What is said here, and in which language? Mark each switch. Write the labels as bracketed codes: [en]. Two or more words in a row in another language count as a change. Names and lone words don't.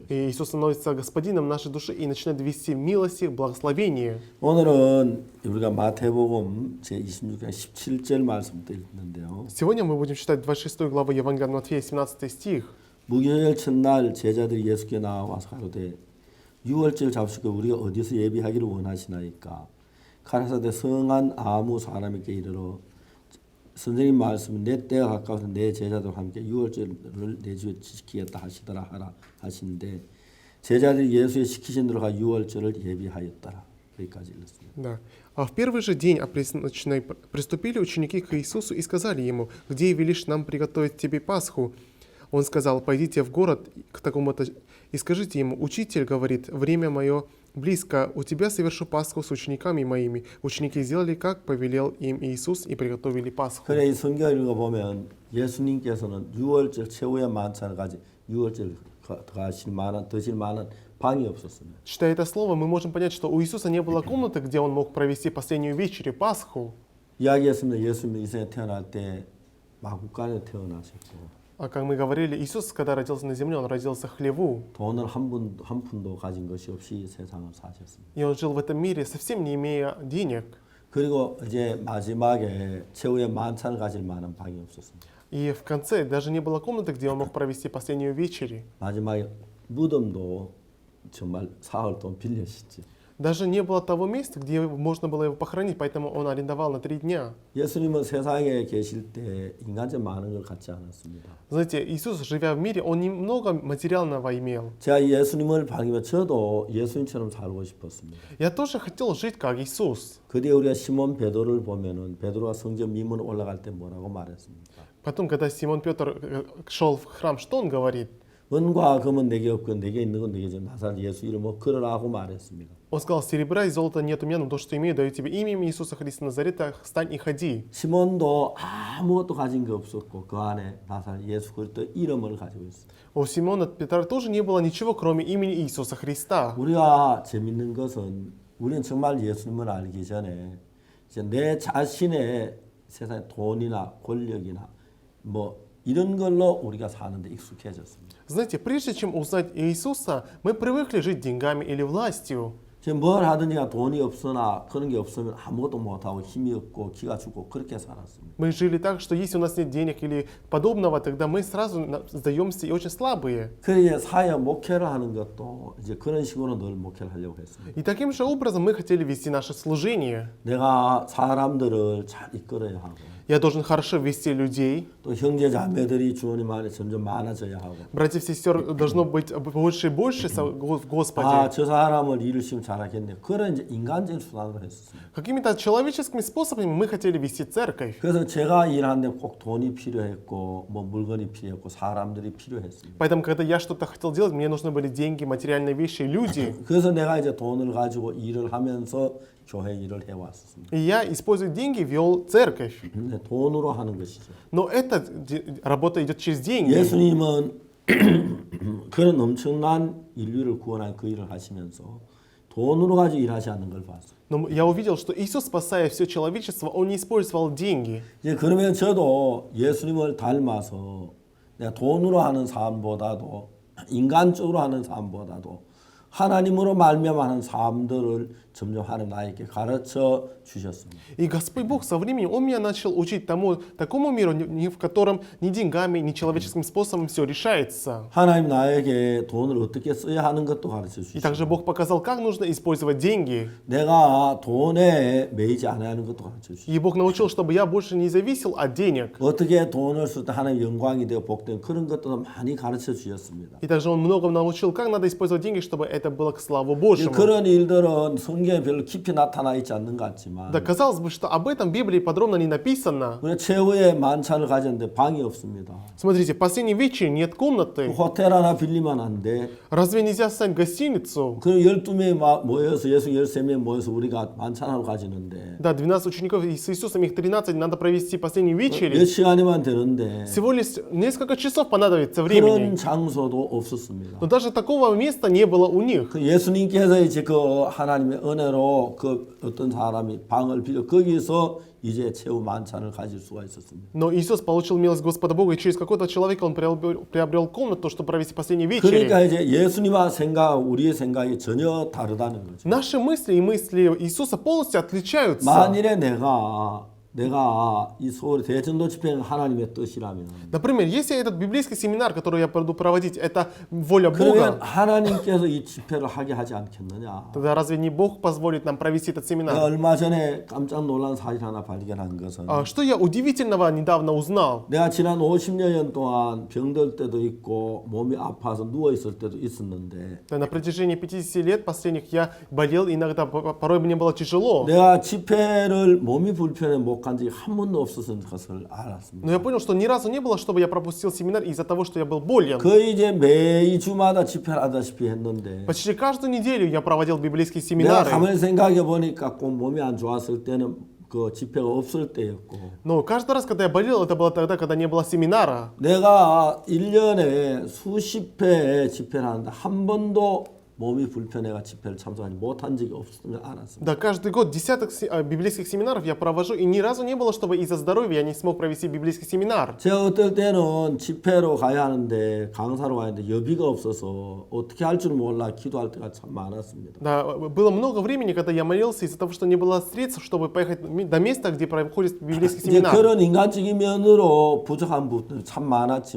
[ru] И Иисус становится Господином нашей души и начинает вести в милости, в благословении. [ko] 오늘은 우리가 마태복음 제26장 17절 말씀부터 읽는데요. [ru] Сегодня мы будем читать 26 главу Евангелия от Матфея, 17 стих. [ko] 무교절 첫날 제자들이 예수께 나와서 가로되 유월절 잡수고 우리가 어디서 예비하기를 원하시나이까 가라사대 성한 아무 사람에게 이르러 선생님 말씀은 내 때가 가까워서 내 제자들과 함께 유월절을 내 집에 지키겠다 하시더라 하라 하시는데 제자들이 예수의 시키신 대로 가 유월절을 예비하였더라. 여기까지 읽었습니다. [ru] Да. А в первый же день опресночной приступили ученики к Иисусу и сказали ему: «Где велишь нам приготовить тебе Пасху?» Он сказал: «Пойдите в город к такому-то и скажите ему: Учитель говорит, время мое близко, у тебя совершу Пасху с учениками моими». Ученики сделали, как повелел им Иисус, и приготовили Пасху. [ko] 그래 이 성경을 읽어보면 예수님께서는 유월절 최후의 만찬을 가지 유월절 드실 만한 방이 없었습니다. [ru] Читая это слово, мы можем понять, что у Иисуса не было комнаты, где он мог провести последнюю вечерю, Пасху. [ko] 이야기했습니다. 예수님이 이 세상에 태어날 때 마구간에 태어나셨고 [ru] А как мы говорили, Иисус, когда родился на земле, он родился в хлеву. [ko] 돈을 한 푼도 가진 것이 없이 세상을 사셨습니다. [ru] И он жил в этом мире, совсем не имея денег. [ko] 그리고 이제 마지막에 최후의 만찬을 가질 만한 방이 없었습니다. [ru] И в конце даже не было комнаты, где он мог провести последнюю вечерю. [ko] 마지막에 무덤도 정말 사흘 동안 빌려셨지. [ru] Даже не было того места, где можно было его похоронить, поэтому он арендовал на 3 дня. [ko] 예수님은 세상에 계실 때 인간적 많은 걸 갖지 않았습니다. [ru] Знаете, Иисус, живя в мире, он немного материального имел. [ko] 제가 예수님을 반기면 저도 예수님처럼 살고 싶었습니다. [ru] Я тоже хотел жить как Иисус. [ko] 그 뒤에 우리가 시몬 베드로를 보면은 베드로가 성전 미문 올라갈 때 뭐라고 말했습니까? [ru] Потом, когда Симон Петр шел в храм, что он говорит? [ko] 은과 금은 내게 없고 내게 있는 건 내게 줘. 나사렛 예수 이름으로 걸으라고 말했습니다. [ru] Он сказал, серебра и золота нет у меня, но то, что имею, даю тебе именем Иисуса Христа Назарета, встань и ходи. [ko] 시몬도 아무것도 가진 게 없었고 그 안에 나사렛 예수 그리스도 이름을 가지고 있습니다. [ru] У Симона Петра тоже не было ничего, кроме имени Иисуса Христа. [ko] 우리가 재밌는 것은 우리는 정말 예수님을 알기 전에 이제 내 자신의 세상에 돈이나 권력이나 뭐 이런 걸로 우리가 사는데 익숙해졌습니다. [ru] Знаете, прежде чем узнать Иисуса, мы привыкли жить деньгами или властью. [ko] 지금 뭘 하든지가 돈이 없으나 그런 게 없으면 아무것도 못하고 힘이 없고 기가 죽고 그렇게 살았습니다. [ru] Мы жили так, что если у нас нет денег или подобного, тогда мы сразу сдаемся и очень слабые. [ko] 그래서 사회 목회를 하는 것도 이제 그런 식으로 늘 목회를 하려고 했습니다. [ru] И таким же образом мы хотели вести наше служение. [ko] 내가 사람들을 잘 이끌어야 하고 [ru] Я должен хорошо вести людей. [ko] 또 형제 자매들이 주님 안에 점점 많아져야 하고 [ru] Братьев и сестер должно быть больше и больше в Господе. [ko] 아, 저 사람을 이루시면 잘하겠네. 그런 이제 인간적인 수단으로 했었습니다. [ru] Какими-то человеческими способами мы хотели вести церковь. [ko] 그래서 제가 일하는데 꼭 돈이 필요했고 뭐 물건이 필요했고 사람들이 필요했습니다. [ru] Поэтому, когда я что-то хотел делать, мне нужны были деньги, материальные вещи, люди. [ko] 그래서 내가 이제 돈을 가지고 일을 하면서 교회 일을 해왔습니다. [ru] И я, используя деньги, вел церковь. [ko] 근데 돈으로 하는 것이죠. [ru] Но эта работа идет через деньги. [ko] 예수님은 그런 엄청난 인류를 구원한 그 일을 하시면서 돈으로 가지고 일하지 않는 걸 봤어요. [ru] Но я увидел, что Иисус, спасая все человечество, Он не использовал деньги. [ko] 이제 그러면 저도 예수님을 닮아서 내가 돈으로 하는 삶보다도 인간적으로 하는 삶보다도 하나님으로 말미암아하는 삶들을 점점 하나님 나에게 가르쳐 주셨습니다. [ru] И Господь Бог со временем, Он меня начал учить такому миру, в котором ни деньгами, ни человеческим способом все решается. [ko] 하나님 나에게 돈을 어떻게 써야 하는 것도 가르쳐 [ru] И также [ko] 주시고 [ru] Бог показал, как нужно использовать деньги. [ko] 내가 돈에 매이지 않아야 하는 것도 가르쳐 주시고 [ru] И Бог научил, чтобы я больше не зависел от денег. [ko] 어떻게 돈을 쓸 때 하나님 영광이 되어 복된 그런 것도 많이 가르쳐 주셨습니다. [ru] И также Он много научил, как надо использовать деньги, чтобы это было к славу Божьему. [ko] 그런 일들은 성경에 별로 깊이 나타나 있지 않는 것 같지만 [ru] Да, казалось бы, что об этом в Библии подробно не написано. [ko] 우리 최후의 만찬을 가졌는데 방이 없습니다. [ru] Смотрите, в последний вечер нет комнаты. [ko] 호텔 하나 빌리면 안 돼. [ru] Разве нельзя снять гостиницу? [ko] 그 12명이 모여서 예수 13명이 모여서 우리가 만찬하러 가지는데 [ru] Да, 12 учеников и с Иисусом, их 13, надо провести последний [ko] 몇 [ru] вечер. [ko] 시간이면 되는데 [ru] Всего лишь несколько часов понадобится [ko] 그런 [ru] времени. [ko] 장소도 없었습니다. [ru] Но даже такого места не было у них. [ko] 그 예수님께서 이제 그 하나님의 은혜로 그 어떤 사람이 방을 빌려 거기서 이제 최후 만찬을 가질 수가 있었습니다. [ru] Но Иисус получил милость Господа Бога, и через какого-то человека он приобрел комнату, чтобы провести последний [ko] 그러니까 [ru] вечер. [ko] 이제 예수님과 생각, 우리의 생각이 전혀 다르다는 거죠. [ru] Наши мысли и мысли Иисуса полностью отличаются. [ko] 만일에 내가 이 서울 대전도 집회는 하나님의 뜻이라면 [ru] Например, если этот библейский семинар, который я буду проводить, это воля [ko] 그러면 [ru] Бога, [ko] 하나님께서 이 집회를 하게 하지 않겠느냐. [ru] тогда разве не Бог позволит нам провести этот [ko] 내가 [ru] семинар? [ko] 얼마 전에 깜짝 놀란 사실 하나 발견한 것은 [ru] Что я удивительного недавно узнал? [ko] 내가 지난 50여 년 동안 병들 때도 있고 몸이 아파서 누워 있을 때도 있었는데 [ru] Да, на протяжении 50 лет последних я болел, иногда порой мне было тяжело. [ko] 내가 집회를 몸이 불편해 못 간 적이 한 번도 없었던 것을 알았습니다. [ru] Но я понял, что ни разу не было, чтобы я пропустил семинар из-за того, что я был болен. [ko] 거의 이제 매주마다 집회를 하다시피 했는데 [ru] Почти каждую неделю я проводил библейские [ko] 내가 [ru] семинары. [ko] 가만히 생각해 보니까 꼭 몸이 안 좋았을 때는 그 집회가 없을 때였고 [ru] Но каждый раз, когда я болел, это было тогда, когда не было семинара. [ko] 내가 1년에 수십 회 집회를 하는데 한 번도 몸이 불편해가 집회를 참석하지 못한 적이 없음을 알았습니다. [ru] Да, каждый год десяток библейских семинаров я провожу, и ни разу не было, чтобы из-за здоровья я не смог провести библейский семинар. [ko] 제가 어떨 때는 집회로 가야 하는데 강사로 가야 하는데 여비가 없어서 어떻게 할 줄 몰라 기도할 때가 참 많았습니다. [ru] Да, было много времени, когда я молился из-за того, что не было средств, чтобы поехать до места, где проходит библейский [ko] 이제 [ru] семинар. [ko] 그런 인간적인 면으로 부족한 부분들이 참 많았지만